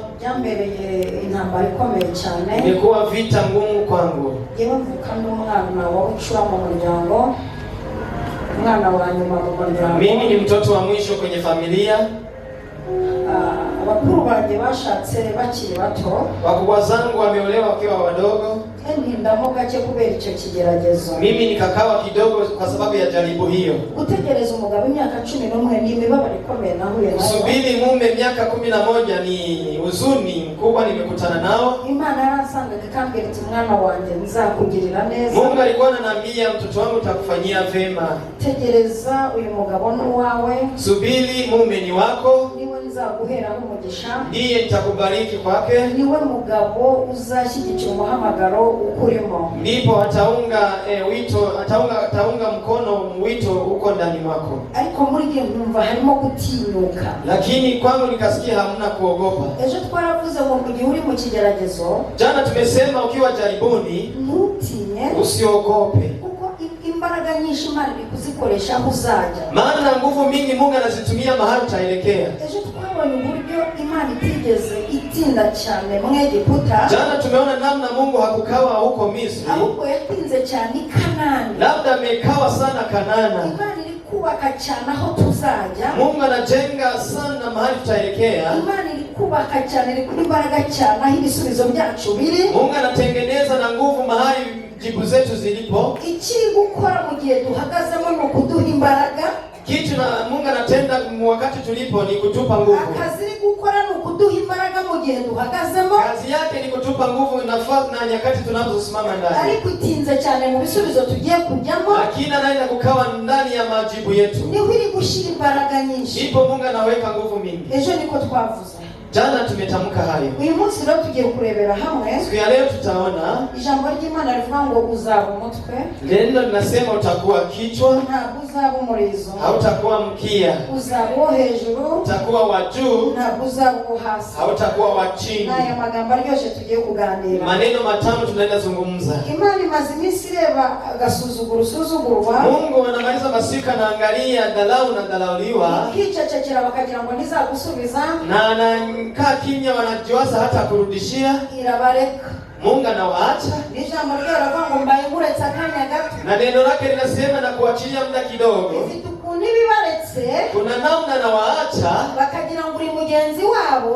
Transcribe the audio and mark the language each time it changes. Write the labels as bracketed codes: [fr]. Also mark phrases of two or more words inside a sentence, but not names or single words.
[rw] Jambereye intambara ikomeye cyane. [sw] Imekuwa vita ngumu kwangu. [rw] Yewe mvuka n'umwana wa ucura mu muryango. Mwana wa nyuma mu muryango. [sw] Mimi ni mtoto wa mwisho kwenye familia. [rw] Abakuru banjye bashatse bakiri bato. [sw] Wakubwa zangu wameolewa wakiwa wadogo. [rw] Ndamo gake kubera icyo kigeragezo. [sw] Mimi nikakawa kidogo kwa sababu ya jaribu hiyo. [rw] Gutegereza umugabo imyaka 11 ni imibabaro ikomeye nahuye nayo. [sw] Kusubiri mume miaka 11 ni huzuni mkubwa nimekutana nao. [rw] Imana yarasanga ikambwira iti mwana wanjye nzakugirira neza. [sw] Mungu alikuwa ananiambia mtoto wangu utakufanyia vema. [rw] Tegereza uyu mugabo n'uwawe. [sw] Subiri mume ni wako. [rw] Niwe nzaguheraho umugisha. [sw] Ndiye nitakubariki kwake. [rw] Niwe mugabo uzashyigikira umuhamagaro ukurimo. [sw] Ndipo ataunga ataunga mkono wito uko ndani mwako. [rw] Ariko muri gihe numva harimo gutinyuka. [sw] Lakini kwangu nikasikia hamna kuogopa. [rw] Ejo twaravuze ngo mu gihe uri mu kigeragezo. [sw] Jana tumesema ukiwa jaribuni [rw] ntutinye, [sw] usiogope. [rw] Kuko imbaraga nyinshi Imana ikuzikoresha aho uzajya. [sw] Maana nguvu mingi Mungu anazitumia mahali utaelekea. [rw] Ejo twabonye uburyo Imana itigeze itinda cyane mu Egiputa. [sw] Jana tumeona namna Mungu hakukawa huko Misri. [rw] Ahubwo yatinze cyane i Kanani. [sw] Labda amekawa sana Kanana. [rw] Imana iri kubaka cyane aho tuzajya. [sw] Mungu anajenga sana mahali tutaelekea. [rw] Imana iri kubaka cyane, iri kuri imbaraga cyane aho ibisubizo byacu biri. [sw] Mungu anatengeneza na nguvu mahali jibu zetu zilipo. [rw] Ikiri gukora mu gihe duhagazemo ni ukuduha imbaraga. [sw] Kitu na Mungu anatenda wakati tulipo ni kutupa nguvu. [rw] Akazi gukora ni ukuduha imbaraga mu gihe duhagazemo. [sw] Kazi yake ni kutupa nguvu nafasi na nyakati tunazosimama ndani. [rw] Ariko itinze cyane mu bisubizo tugiye kujyamo. [sw] Lakini anaenda kukawa ndani ya majibu yetu. [rw] Niho iri gushira imbaraga nyinshi. [sw] Ndipo Mungu anaweka nguvu mingi. [rw] Ejo niko twavuze. [sw] Jana tumetamka hayo. [rw] Uyu munsi rero tugiye kurebera hamwe. [sw] Siku ya leo tutaona [rw] ijambo ry'Imana rivuga ngo uzaba umutwe. [sw] Neno linasema utakuwa kichwa, [rw] ntabwo uzaba umurizo. [sw] Hautakuwa mkia. [rw] Uzaba uwo hejuru, [sw] utakuwa wa juu, [rw] ntabwo uzaba uwo hasi. [sw] Hautakuwa wa chini. [rw] Aya magambo aryoshye tugiye kuganira. [sw] Maneno matamu tunaenda zungumza. [rw] Imana imaze iminsi ireba agasuzuguro usuzugurwa. [sw] Mungu anamaliza masika na angalia dharau na dharauliwa. [rw] Kicecekera bakagira ngo nizagusubiza. [sw] Na kaa kimya wanajiwaza hata kurudishia. [rw] Irabareka. [sw] Mungu anawaacha. [rw] Ijambo ryaravuga ngo mbaye nguretse akanya gato. [sw] Na neno lake linasema na kuachilia muda kidogo. [rw] Nibibaretse. [sw] Kuna namna anawaacha. [rw] Bakagira ngo uri mugenzi wabo.